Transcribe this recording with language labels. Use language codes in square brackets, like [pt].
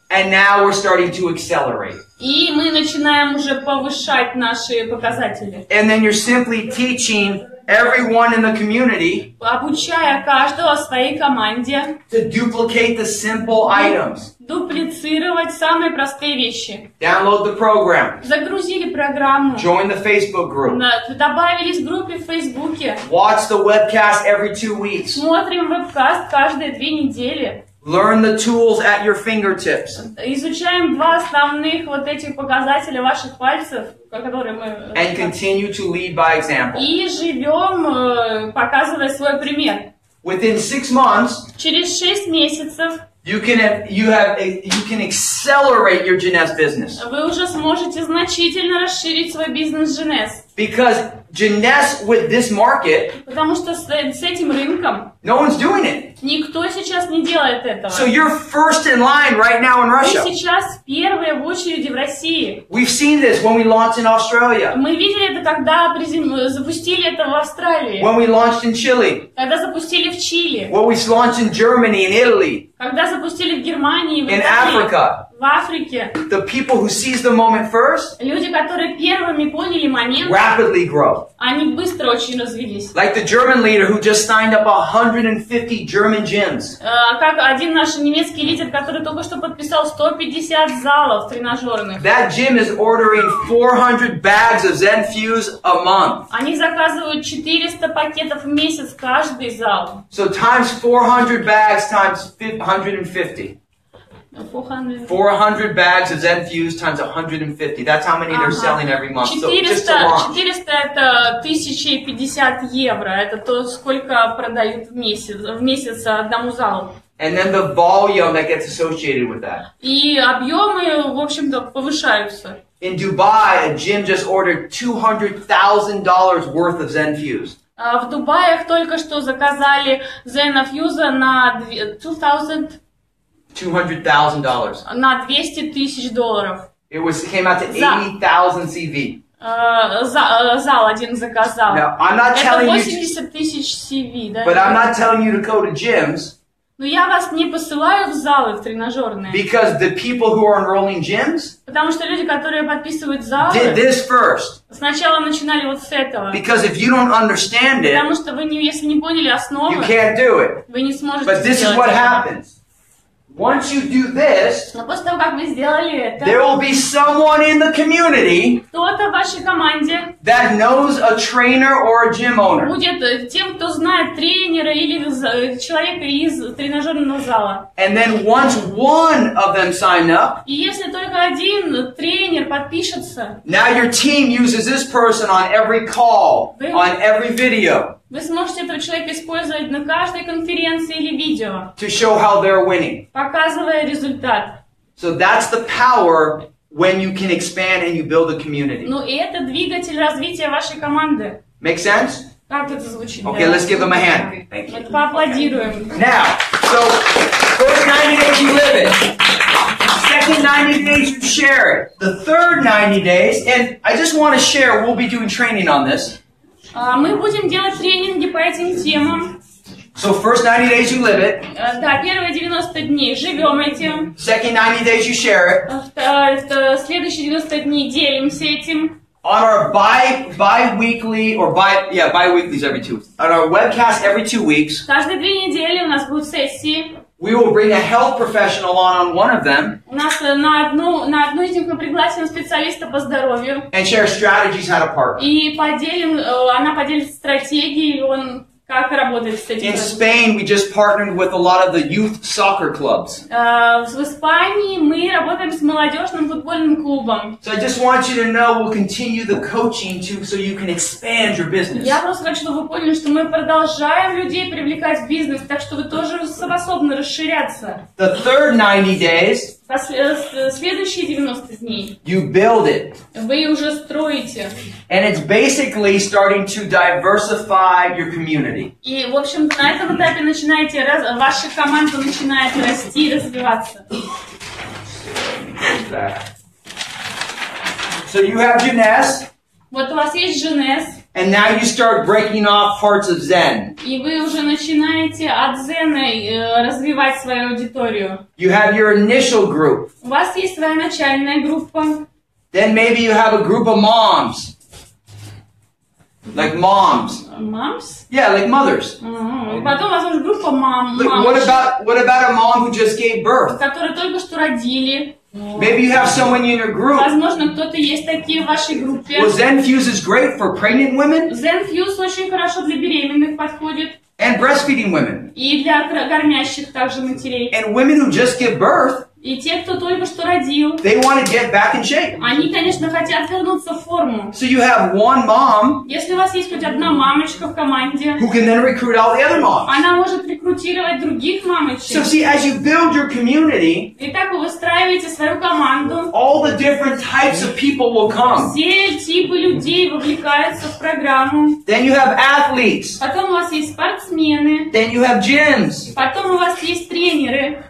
[en] And now we're starting to accelerate. [ru] И мы начинаем уже повышать наши показатели. [en] And then you're simply teaching everyone in the community [ru] обучая каждого своей команде [en] to duplicate the simple items. [ru] Дуплицировать самые простые вещи. [en] Download the program. [ru] Загрузили программу. [en] Join the Facebook group. [ru] Добавились в группе в Фейсбуке. [en] Watch the webcast every 2 weeks. [ru] Смотрим вебкаст каждые 2 недели. [en] Learn the tools at your fingertips. [ru] Изучаем 2 основных вот этих показателя ваших пальцев, которые мы... [en] And continue to lead by example. [ru] И живем, показывая свой пример. [en] Within 6 months, [ru] через 6 месяцев, [en] you can accelerate your Jeunesse business. [ru] Вы уже сможете значительно расширить свой бизнес Jeunesse. [en] Because Jeunesse with this market, [ru] Потому что с этим рынком [en] no one's doing it. [ru] никто сейчас не делает этого. [en] So you're first in line right now in [ru] Вы [en] Russia. [ru] сейчас первые в очереди в России. [en] We've seen this when we launched in Australia, [ru] Мы видели это, когда запустили это в Австралии, [en] when we launched in Chile, [ru] когда запустили в Чили, [en] when we launched in Germany and Italy, [ru] когда запустили в Германии, в [en] in [ru] Италии, [en] Africa. [ru] в Африке. [en] The people who seize the moment first [ru] Люди, которые первыми поняли момент, [en] rapidly grow. [ru] они быстро очень развились. [en] Like the German leader who just signed up 150 German gyms. [ru] Как один наш немецкий лидер, который только что подписал 150 залов тренажерных. [en] That gym is ordering 400 bags of Zen Fuse a month. [ru] Они заказывают 400 пакетов в месяц каждый зал. [en] So times 400 bags times 150. 400 bags of Zen Fuse times 150. That's how many they're selling every month. So just to launch. [ru] 400 это 1050 евро. Это то, сколько продают в месяц одному залу. [en] And then the volume that gets associated with that. [ru] И объемы, в общем-то, повышаются. [en] In Dubai, a gym just ordered $200,000 worth of Zen Fuse. [ru] В Дубае только что заказали Zen Fuse на [en] $200,000. [ru] на $200,000. [en] It came out to 80,000 CV. [ru] Зал один заказал. [en] Now, I'm not [ru] Это [en] telling [ru] 80 тысяч CV, да? [en] But I'm not telling you to go to gyms. [ru] Но я вас не посылаю в залы, в тренажерные. [en] Because the people who are enrolling gyms [ru] Потому что люди, которые подписывают залы, [en] did this first. [ru] сначала начинали вот с этого. [en] Because if you don't understand it, [ru] Потому что вы, если не поняли основы, [en] you can't do it. [ru] вы не сможете [en] But this is [ru] сделать [en] what [ru] это. [en] happens. Once you do this, [ru] Но после того, как вы сделали это, [en] there will be someone in the community [ru] кто-то в вашей команде [en] that knows a trainer or a gym owner. [ru] будет тем, кто знает тренера или человека из тренажерного зала. [en] And then once one of them sign up, [ru] И если только один тренер подпишется, [en] now your team uses this person on every call, on every video, [ru] вы сможете этого человека использовать на каждой конференции или видео, [en] to show how they're winning. [ru] показывая результат. [en] So that's the power when you can expand and you build a community. [ru] Ну и это двигатель развития вашей команды. [en] Make sense? [ru] Как это звучит? [en] Okay, let's give them a hand. Thank you. [ru] Вот поаплодируем. [en] Now, so first 90 days you live it. Second 90 days you share it. The third 90 days, and I just want to share, we'll be doing training on this. [ru] Мы будем делать тренинги по этим темам. [en] So first 90 days you live it. [ru] Да, первые 90 дней живем этим. [en] Second 90 days you share it. [ru] Следующие 90 дней делимся этим. [en] On our bi-weekly, or bi-weeklies every 2 weeks. On our webcast every 2 weeks. [ru] Каждые 2 недели у нас будут сессии. [en] We will bring a health professional on one of them. [ru] У нас на одну из них мы пригласим специалиста по здоровью. [en] And share strategies how to partner. [ru] И она поделится стратегией, как работать с этим. [en] In Spain, we just partnered with a lot of the youth soccer clubs. [ru] В Испании мы работаем с молодежным футбольным клубом. [en] So I just want you to know we'll continue the coaching so you can expand your business. [ru] Я просто хочу, чтобы вы поняли, что мы продолжаем людей привлекать в бизнес, так что вы тоже способны расширяться. [en] The third 90 days, [ru] следующие 90 дней, [en] you build it. [ru] Вы уже строите. [en] And it's basically starting to diversify your community. [ru] И, в общем, на этом этапе ваша команда начинает расти и развиваться. [en] So you have Jeunesse. [ru] Вот у вас есть Jeunesse. [en] And now you start breaking off parts of Zen. [ru] И вы уже начинаете от Zen развивать свою аудиторию. [en] You have your initial group. [ru] У вас есть своя начальная группа. [en] Then maybe you have a group of moms. Like moms. Moms? Yeah, like mothers. [ru] Потом, возможно, группа мам. [en] Look, what about a mom who just gave birth? [ru] Которые только что родили. [en] Maybe you have someone in your group. [ru] Возможно, кто-то есть такие в вашей группе. [en] Well, Zen Fuse is great for pregnant women. [ru] Zen Fuse очень хорошо для беременных подходит. [en] And breastfeeding women. [ru] И для кормящих также матерей. [en] And women who just give birth. [ru] И те, кто только что родил, [en] they want to get back in shape. [ru] они, конечно, хотят вернуться в форму. [en] So you have one mom [ru] Если у вас есть хоть одна мамочка в команде, [en] who can then recruit all the other moms. [ru] она может рекрутировать других [en] So [ru] мамочек. [en] see, as you build your community, [ru] И так вы выстраиваете свою команду. [en] all the different types of people will come. [ru] Все типы людей вовлекаются в программу. [en] Then you have athletes. [ru] Потом у вас есть спортсмены. [en] Then you have gyms. [ru] Потом у вас есть тренеры.